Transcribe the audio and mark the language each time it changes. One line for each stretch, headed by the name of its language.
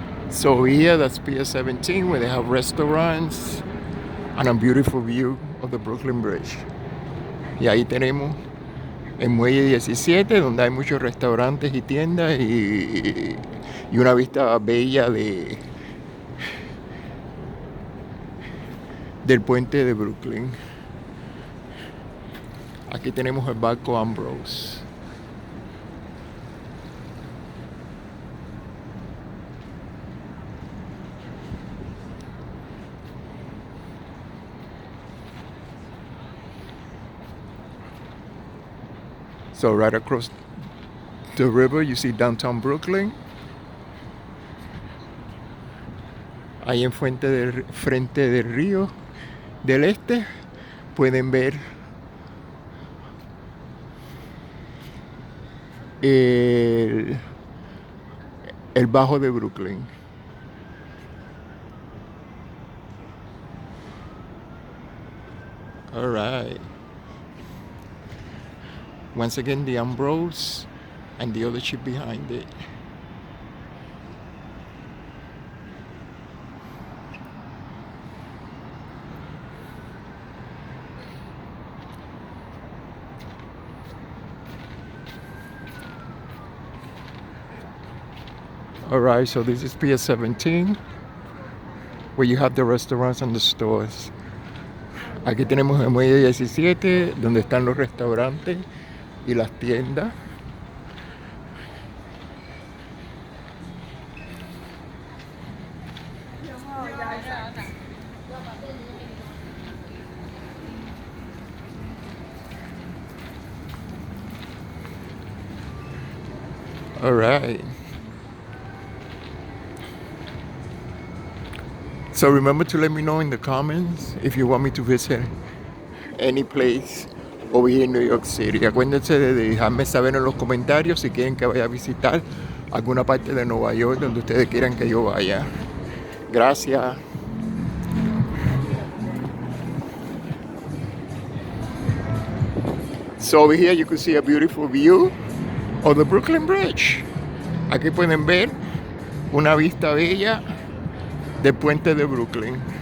English: So here, that's Pier 17, where they have restaurants and a beautiful view of the Brooklyn Bridge.
Spanish: Y ahí tenemos el muelle 17, donde hay muchos restaurantes y tiendas y una vista bella del puente de Brooklyn. Aquí tenemos el barco Ambrose.
English: So right across the river, you see downtown Brooklyn.
Spanish: Ahí en frente del río del este pueden ver el Bajo de Brooklyn.
English: All right. Once again, the Ambrose and the other ship behind it. All right, so this is Pier 17, where you have the restaurants and the stores.
Spanish: Aquí tenemos el muelle 17, donde están los restaurantes y las tiendas.
English: All right. So remember to let me know in the comments if you want me to visit any place over here in New York City.
Spanish: Acuérdense de dejarme saber en los comentarios si quieren que vaya a visitar alguna parte de Nueva York donde ustedes quieran que yo vaya. Gracias.
English: So over here you can see a beautiful view of the Brooklyn Bridge.
Spanish: Aquí pueden ver una vista bella del puente de Brooklyn.